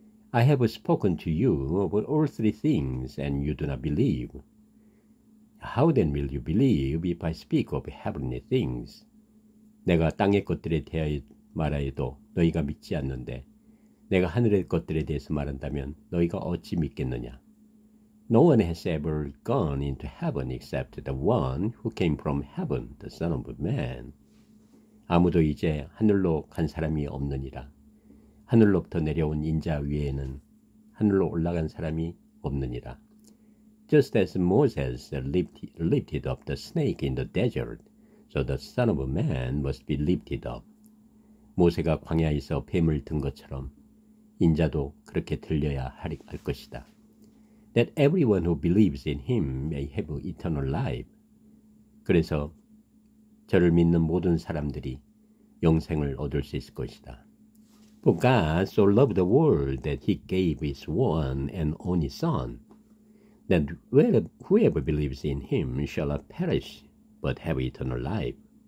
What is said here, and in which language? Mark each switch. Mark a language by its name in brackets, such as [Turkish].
[English] I have spoken to you about earthly things, and you do not believe. How then will you believe if I speak of heavenly things? [Korean] 내가 땅의 것들에 대하여 말하여도 너희가 믿지 않는데 내가 하늘의 것들에 대해서 말한다면 너희가 어찌 믿겠느냐? [English] No one has ever gone into heaven except the one who came from heaven, the Son of Man. [Korean] 아무도 이제 하늘로 간 사람이 없느니라. 하늘로부터 내려온 인자 위에는 하늘로 올라간 사람이 없느니라. [English] Just as Moses lifted up the snake in the desert, so the Son of Man must be lifted up. [Korean] 모세가 광야에서 뱀을 든 것처럼 인자도 그렇게 들려야 할 것이다. [English] That everyone who believes in him may have eternal life. [Korean] 그래서 저를 믿는 모든 사람들이 영생을 얻을 수 있을 것이다. [English] For God so loved the world that he gave his one and only Son, that whoever believes in him shall not perish, but have eternal life.